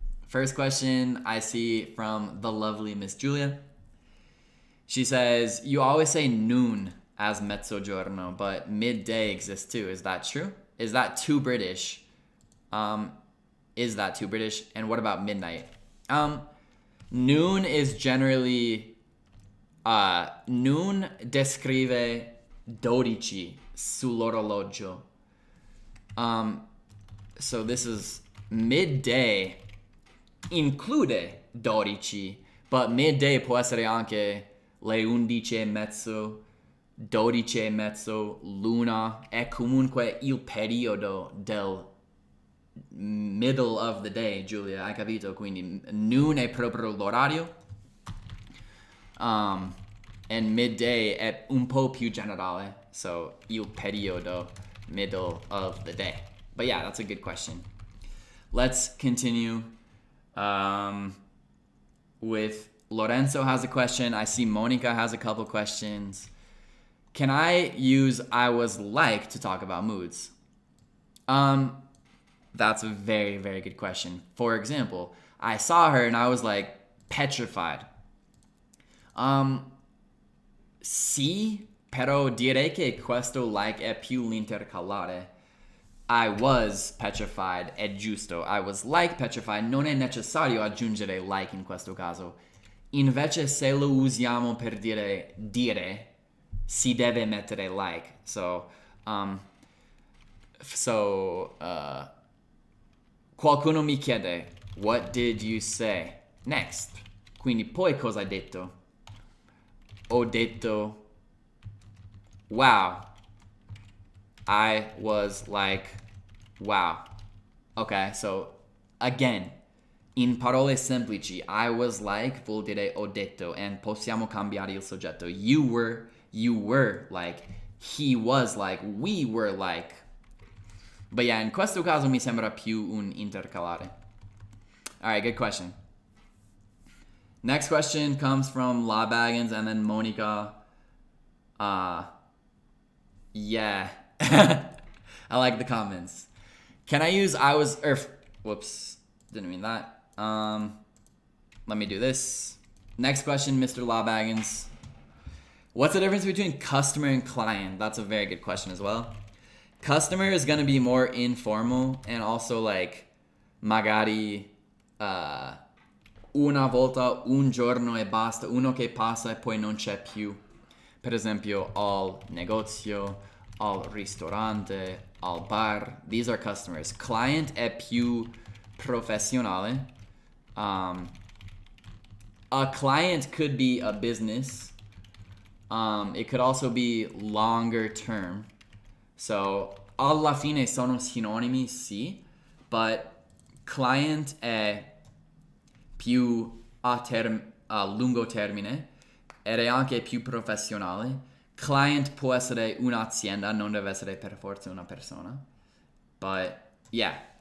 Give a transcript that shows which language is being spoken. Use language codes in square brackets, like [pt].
[en] First question I see from the lovely Miss Julia. She says, you always say noon as mezzogiorno, but midday exists too. Is that true? Is that too British? Is that too British? And what about midnight? Noon is generally, noon [it] descrive 12 sull'orologio. [en] So this is midday include 12, but midday [it] può essere anche le 11:30, 12:30, l'una, è comunque il periodo del [en] middle of the day, [it] Giulia, hai capito? Quindi noon è proprio l'orario, [en] and midday [it] è un po' più generale, so il periodo, [en] middle of the day. But yeah, that's a good question. Let's continue with Lorenzo has a question. I see Monica has a couple questions. Can I use I was like to talk about moods? That's a very, very good question. For example, I saw her and I was like petrified. [it] Sì, però direi che questo like è più l'intercalare. [en] I was petrified [it] è giusto. [en] I was like petrified. [it] Non è necessario aggiungere like in questo caso. Invece se lo usiamo per dire, si deve mettere like. [en] So, [it] qualcuno mi chiede, [en] what did you say? Next. [it] Quindi poi cosa hai detto? Ho detto, [en] wow. I was like, wow. Okay, so again, [it] in parole semplici, I was like vuol dire ho detto, and possiamo cambiare il soggetto. [en] You were like, he was like, we were like. But yeah, [it] in questo caso mi sembra più un intercalare. [en] Alright, good question. Next question comes from La Baggins and then Monica. Yeah, I like the comments. Can I use I was, whoops, didn't mean that. Let me do this. Next question, Mr. Lawbaggins. What's the difference between customer and client? That's a very good question as well. Customer is going to be more informal and also like [it] magari una volta, un giorno e basta, uno che passa e poi non c'è più. Per esempio, al negozio, al ristorante, al bar. [en] These are customers. [it] Client è più professionale. [en] A client could be a business. It could also be longer term. [it] So, alla fine sono sinonimi, sì, but client è più a lungo termine ed è anche più professionale. Client può essere un'azienda, non deve essere per forza una persona. [en] But, yeah.